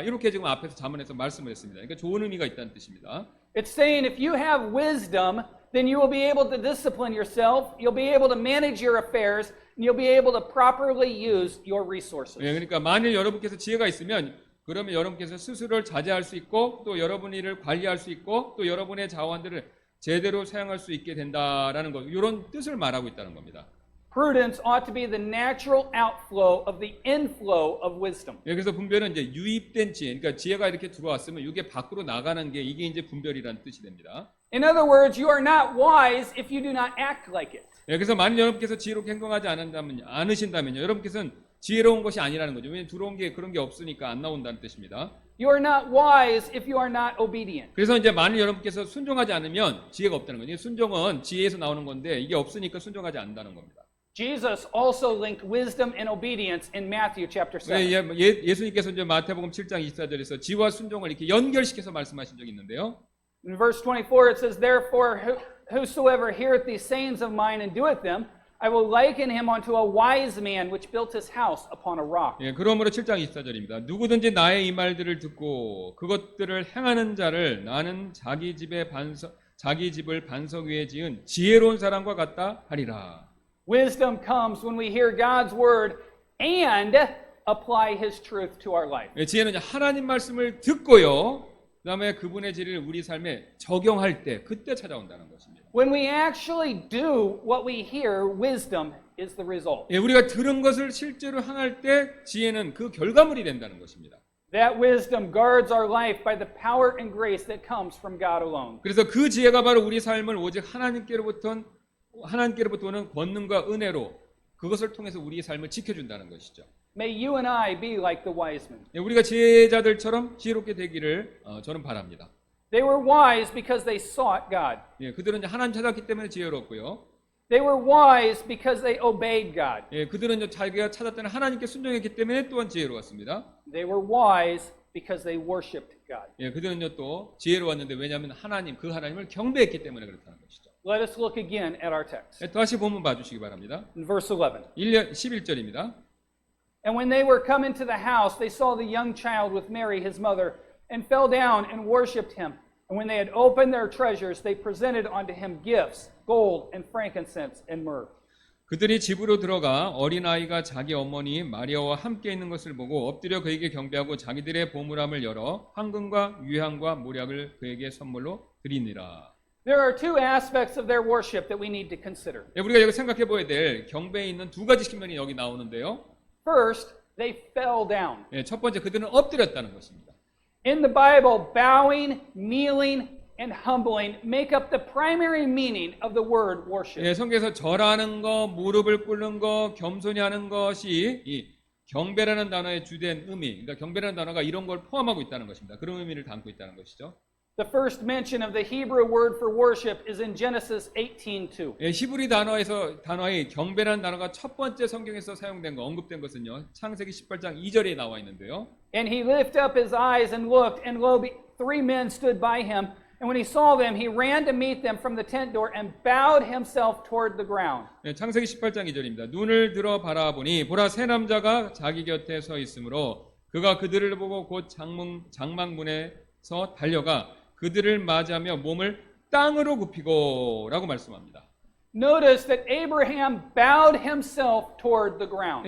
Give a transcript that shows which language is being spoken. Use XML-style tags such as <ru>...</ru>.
<ko>이렇게 지금 앞에서 자문에서 말씀을 했습니다. 그러니까 좋은 의미가 있다는 뜻입니다.</ko> <en>It's saying if you have wisdom, then you will be able to discipline yourself, you'll be able to manage your affairs, and you'll be able to properly use your resources.</en> <ko>예, 그러니까 만일 여러분께서 지혜가 있으면 그러면 여러분께서 스스로를 자제할 수 있고 또 여러분 일을 관리할 수 있고 또 여러분의 자원들을 제대로 사용할 수 있게 된다라는 것 이런 뜻을 말하고 있다는 겁니다.</ko> <en>Prudence ought to be the natural outflow of the inflow of wisdom.</en> <ko>예, 그래서 분별은 이제 유입된 지혜, 그러니까 지혜가 이렇게 들어왔으면 이게 밖으로 나가는 게 이게 이제 분별이라는 뜻이 됩니다.</ko> <en>In other words, you are not wise if you do not act like it.</en> <ko>예, 그래서 만일 여러분께서 지혜롭게 행동하지 않으신다면요, 여러분께서는 지혜로운 것이 아니라는 거죠. 왜냐하면 들어온 게 그런 게 없으니까 안 나온다는 뜻입니다.</ko> <en>You are not wise if you are not obedient.</en> <ko>그래서 이제 만일 여러분께서 순종하지 않으면 지혜가 없다는 거죠. 순종은 지혜에서 나오는 건데 이게 없으니까 순종하지 않는다는 겁니다.</ko> <en>Jesus also linked wisdom and obedience in Matthew chapter 7.</en> <ko>예수님께서 이제 마태복음 7장 24절에서 지혜와 순종을 이렇게 연결시켜서 말씀하신 적이 있는데요.</ko> <en>In verse 24 it says, Therefore whosoever heareth these sayings of mine and doeth them, I will liken him unto a wise man which built his house upon a rock.</en> <ko>예, 그러므로 7장 24절입니다. 누구든지 나의 이 말들을 듣고 그것들을 행하는 자를 나는 자기 집을 반석 위에 지은 지혜로운 사람과 같다 하리라.</ko> <en>Wisdom comes when we hear God's word and apply his truth to our life.</en> <ko>예, 지혜는 이제 하나님 말씀을 듣고요. 그다음에 그분의 진리를 우리 삶에 적용할 때 그때 찾아온다는 것입니다.</ko> <en>When we actually do what we hear, wisdom is the result.</en> <ko>예, 우리가 들은 것을 실제로 행할 때 지혜는 그 결과물이 된다는 것입니다.</ko> <en>That wisdom guards our life by the power and grace that comes from God alone.</en> <ko>그래서 그 지혜가 바로 우리 삶을 오직 하나님께로부터 오는 권능과 은혜로 그것을 통해서 우리의 삶을 지켜준다는 것이죠.</ko> <en>May you and I be like the wise men.</en> <ko>예, 우리가 지혜자들처럼 지혜롭게 되기를 저는 바랍니다.</ko> <en>They were wise because they sought God.</en> <ko>예, 그들은 이제 하나님 찾았기 때문에 지혜롭고요.</ko> <en>They were wise because they obeyed God.</en> <ko>예, 그들은 이제 자기가 찾았던 하나님께 순종했기 때문에 또한 지혜로웠습니다.</ko> <en>They were wise because they worshipped God.</en> <ko>예, 그들은요 또 지혜로웠는데 왜냐하면 그 하나님을 경배했기 때문에 그렇다는 것이죠.</ko> <en>Let us look again at our text.</en> <ko>예, 다시 본문 봐주시기 바랍니다.</ko> <en>In verse 11.</en> <ko>11절입니다.</ko> <en>And when they were come into the house, they saw the young child with Mary, his mother, and fell down and worshipped him. And when they had opened their treasures, they presented unto him gifts, gold and frankincense and myrrh.</en> <ko>그들이 집으로 들어가 어린아이가 자기 어머니 마리아와 함께 있는 것을 보고 엎드려 그에게 경배하고 자기들의 보물함을 열어 황금과 유향과 모략을 그에게 선물로 드리니라.</ko> <en>There are two aspects of their worship that we need to consider.</en> <ko>예, 우리가 여기 생각해 보아야 될 경배에 있는 두 가지 측면이 여기 나오는데요.</ko> <en>First, they fell down.</en> <ko>예, 첫 번째 그들은 엎드렸다는 것입니다.</ko> <en>In the Bible, bowing, kneeling, and humbling make up the primary meaning of the word worship.</en> <ko>예, 성경에서 절하는 거, 무릎을 꿇는 거, 겸손히 하는 것이 이 경배라는 단어의 주된 의미, 그러니까 경배라는 단어가 이런 걸 포함하고 있다는 것입니다. 그런 의미를 담고 있다는 것이죠.</ko> <en>The first mention of the Hebrew word for worship is in Genesis 18:2.</en> <ko>예, 히브리 단어의 경배라는 단어가 첫 번째 성경에서 사용된 거, 언급된 것은요. 창세기 18장 2절에 나와 있는데요.</ko> <en>And he lifted up his eyes and looked, and lo, three men stood by him. And when he saw them, he ran to meet them from the tent door and bowed himself toward the ground.</en> <ko>예, 창세기 18장 2절입니다. 눈을 들어 바라보니 보라 세 남자가 자기 곁에 서 있으므로 그가 그들을 보고 곧 장막문에서 달려가 그들을 맞이하며 몸을 땅으로 굽히고 라고 말씀합니다.</ko> <en>Notice that Abraham bowed himself toward the ground.</en>